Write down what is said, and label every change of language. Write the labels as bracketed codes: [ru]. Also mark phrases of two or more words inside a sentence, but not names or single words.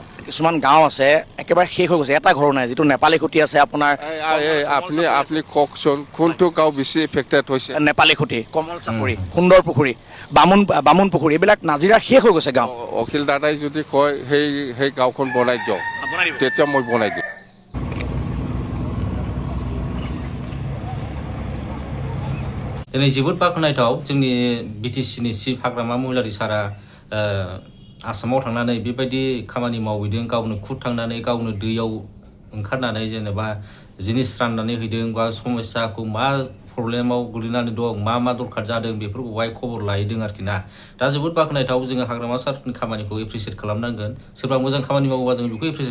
[as] কিছুমান গাঁও আছে একেবাৰে শেষ হৈ গৈছে এটা ঘৰ নাই যিটো নেপালী খুঁটি আছে আপোনাৰ আপুনি কওকচোন কোনটো গাঁও বেছি ইফেক্টেড হৈছে নেপালী খুঁটি কমল চাপৰি সুন্দৰ পুখুৰী বামুণ পুখুৰী এইবিলাক নাজিৰা শেষ হৈ গৈছে গাঁও অখিল দাদাই যদি কয় সেই গাঁওখন বনাই দিয়ক তেতিয়া মই বনাই দিম [brx] दिनै जोबोद बाख्नायथाव जोंनि BTCनि चिफ हाग्रामा महिलारि सारा आसामाव थांनानै बेबायदि खामानि मावहैदों गावनो खुद थांनानै गावनो दैयाव ओंखारनानै जेनेबा जिनिस राननानै हैदों बा समस्याखौ मा प्रब्लेमाव गोलैनानै दं मा दरखार जादों बेफोरखौहाय खबर लाहैदों आरोखि ना दा जोबोद बाख्नायथाव जोङो हाग्रामा सारनि खामानिखौ एप्रिसिएट खालामनांगोन सोरबा मोजां खामानि मावोबा जों बेखौ एप्रिसिएट